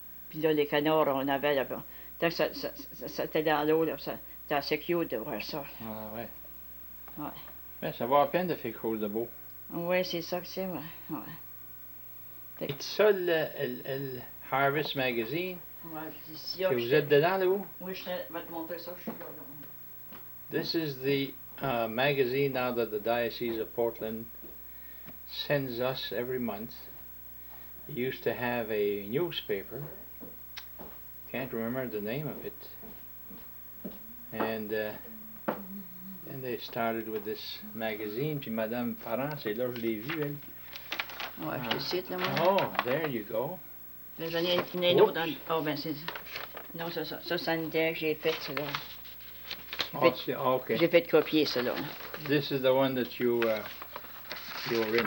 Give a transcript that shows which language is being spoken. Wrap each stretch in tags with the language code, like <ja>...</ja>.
<fr>Puis là, les canards, on avait là-bas. Tant que ça était dans l'eau, là, c'était assez cute de voir ça. Ah ouais. Ouais. Mais ça vaut la peine de faire quelque chose de beau. Oui, c'est ça que c'est, ouais. C'est ça, le Harvest Magazine? Ouais, ici, Que vous êtes dedans, là, où? Oui, je vais te montrer ça, je suis là.</fr> <en>This is the magazine now that the Diocese of Portland sends us every month. It used to have a newspaper. Can't remember the name of it. And then they started with this magazine.</en> <fr>Puis Madame Parent, c'est là, je l'ai vue, elle. Ouais, je te cite, là, moi.</fr> <en>Oh, there you go.</en> <fr>Là, j'en ai une autre. Oh, ben, c'est. Non, ça, sanitaire que j'ai fait, ça, là.</fr> <en>Okay.</en> <fr>J'ai fait copier, ça, là.</fr> <en>This is the one that you were in.</en>